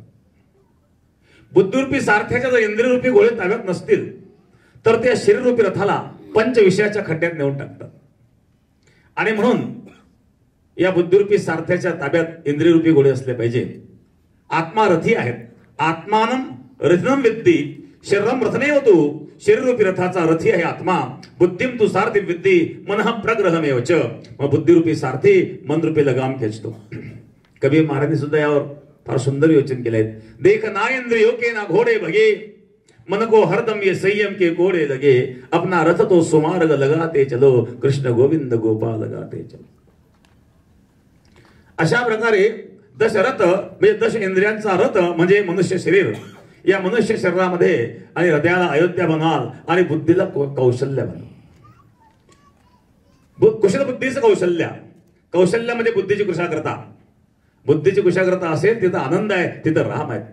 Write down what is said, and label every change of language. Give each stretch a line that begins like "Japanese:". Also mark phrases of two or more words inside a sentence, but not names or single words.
Marathi: बुद्धिरूपी सारथ्याच्या जर इंद्रियरूपी घोडे ताब्यात नसतील तर त्या शरीररूपी रथाला पंच विषयाच्या खड्ड्यात नेऊन टाकतात. आणि म्हणून या बुद्धिरूपी सारथ्याच्या ताब्यात इंद्रियरूपी घोडे असले पाहिजे. आत्मा रथी आहेत.
Sanskrit: आत्मानं रथनम विद्धी शरीरम रथमेव तू.
Marathi: शरीररूपी रथाचा रथी आहे आत्मा.
Sanskrit: बुद्धिम तू सारथी विद्धी मनः प्रग्रहमेव च.
Marathi: मग बुद्धिरूपी सारथी मनरूपी लगाम खेचतो. कबीर महाराजांनी सुद्धा यावर फार सुंदर योचन केले आहेत.
Hindi: देख ना इंद्रियों के ना घोडे भगे मन को हरदम ये संयम के घोड़े लगे. अपना रथ तो सुमार्ग लगाते चलो कृष्ण गोविंद गोपाल लगाते चलो.
Marathi: अशा प्रकारे दशरथ म्हणजे दश इंद्रियांचा रथ म्हणजे मनुष्य शरीर. या मनुष्य शरीरामध्ये आणि हृदयाला अयोध्या बनवाल आणि बुद्धीला कौशल्य बनवा. कुशल बुद्धीचं कौशल्य. कौशल्य म्हणजे बुद्धीची कुशाग्रता. बुद्धीची कुशाग्रता असेल तिथं आनंद आहे, तिथं राम आहे.